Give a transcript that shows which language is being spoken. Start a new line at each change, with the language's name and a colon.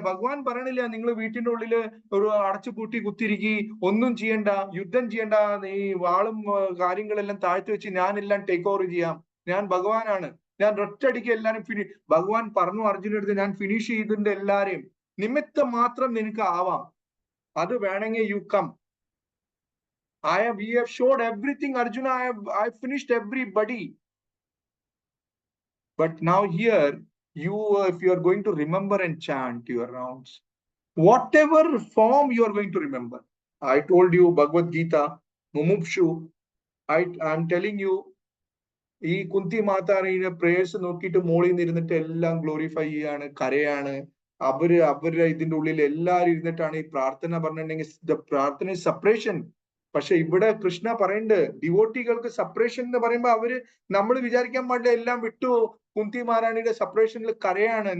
Malayalam: ഭഗവാൻ പറയണില്ല നിങ്ങൾ വീട്ടിന്റെ ഉള്ളില് ഒരു അടച്ചുപൂട്ടി കുത്തിരിക്കി, ഒന്നും ചെയ്യണ്ട, യുദ്ധം ചെയ്യണ്ട, നീ വാളും കാര്യങ്ങളെല്ലാം താഴ്ത്തി വെച്ച് ഞാനെല്ലാം ടേക്ക് ഓവർ ചെയ്യാം, ഞാൻ ഭഗവാനാണ്, ഞാൻ ഒറ്റയടിക്ക് എല്ലാരും ഭഗവാൻ പറഞ്ഞു അർജുനടുത്ത് ഞാൻ ഫിനിഷ് ചെയ്തിട്ടുണ്ട് എല്ലാരെയും, നിമിത്തം മാത്രം നിനക്ക് ആവാം, അത് വേണമെങ്കിൽ
English: You come. we have showed everything, Arjuna. I have finished everybody. But now here, if you are going to remember and chant your rounds, whatever form you are going to remember. I told you Bhagavad Gita, Mumupshu. I'm telling you,
Malayalam: ഈ കുന്തി മാതാവിന്റെ prayers നോക്കിയിട്ട് മോളിൽ നിന്ന് ഇരുന്നിട്ട് എല്ലാം glorify ചെയ്യാണ്, കരയാണ്. അവരുടെ ഇതിന്റെ ഉള്ളിൽ എല്ലാരും ഇരുന്നിട്ടാണ് ഈ പ്രാർത്ഥന പറഞ്ഞിട്ടുണ്ടെങ്കിൽ പ്രാർത്ഥന സെപ്പറേഷൻ. പക്ഷെ ഇവിടെ കൃഷ്ണ പറയുന്നുണ്ട് ഡിവോട്ടികൾക്ക് സെപ്പറേഷൻ എന്ന് പറയുമ്പോ നമ്മൾ വിചാരിക്കാൻ പാടില്ല എല്ലാം വിട്ടു കുന്തി മഹാറാണിയുടെ സെപ്പറേഷനിൽ കരയാണ്.